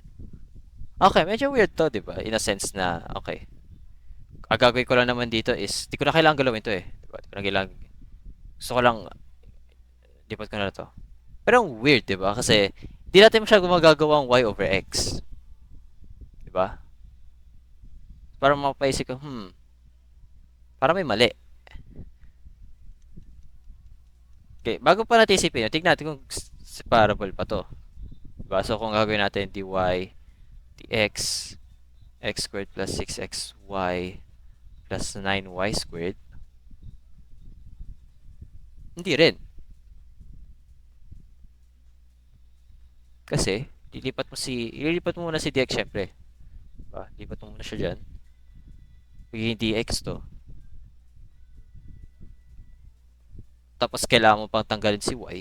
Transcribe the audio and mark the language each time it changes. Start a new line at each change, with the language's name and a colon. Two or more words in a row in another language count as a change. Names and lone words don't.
Filipino: Okay, medyo weird to, di ba?
English: In a sense na, okay.
Filipino: Ang gagawin ko lang naman dito is, di ko na kailangan galawin to eh. Diba? Di ko na kailangan, gusto ko lang, lipat ko na to. Pero ang weird, di ba? Kasi, di natin masyadong gumagagawa ang y over x. Di ba? Parang mapaisip ko, parang may mali. Okay, bago pa natin isipin yun, tignan natin kung separable pa to.
English: Diba? So,
Filipino: kung gagawin natin
English: dy dx x squared plus 6xy plus 9y squared,
Filipino: hindi rin. Kasi, ililipat mo muna si dx syempre. Diba? Lipat mo muna siya dyan. Magiging dx to. Tapos, kailangan mo pang tanggalin si y.